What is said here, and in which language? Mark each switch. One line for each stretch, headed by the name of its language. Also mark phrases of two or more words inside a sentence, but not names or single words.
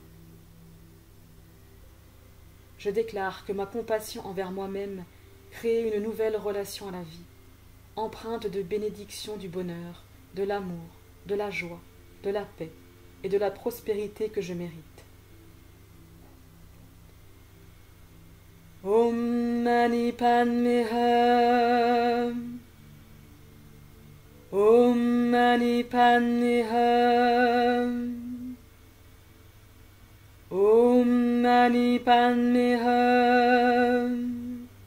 French: Je déclare que ma compassion envers moi-même crée une nouvelle relation à la vie, empreinte de bénédiction du bonheur, de l'amour, de la joie, de la paix et de la prospérité que je mérite.
Sanskrit: Om Mani Padme Hum. Om Mani Padme Hum. Om Mani Padme Hum.